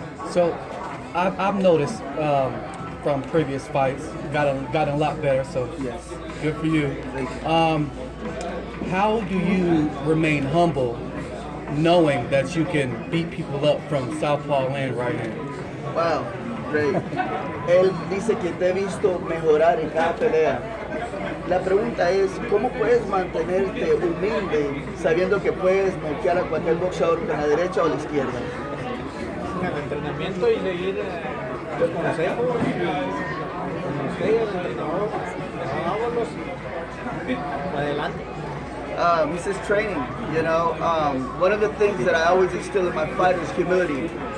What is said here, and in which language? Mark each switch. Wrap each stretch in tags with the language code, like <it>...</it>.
<en>So, I've noticed from previous fights, gotten a lot better. So, yes, good for you. Thank you. How do you remain humble, knowing that you can beat people up from southpaw land right hand? Wow, great.</en> <es>Él dice que te he visto mejorar en cada pelea. La pregunta es, ¿cómo puedes mantenerte humilde sabiendo que puedes noquear a cualquier boxeador con la derecha o la izquierda? El entrenamiento y seguir los consejos con usted, el entrenador, vámonos adelante.</es> <en>He says training, one of the things that I always instill in my fighters is humility.</en>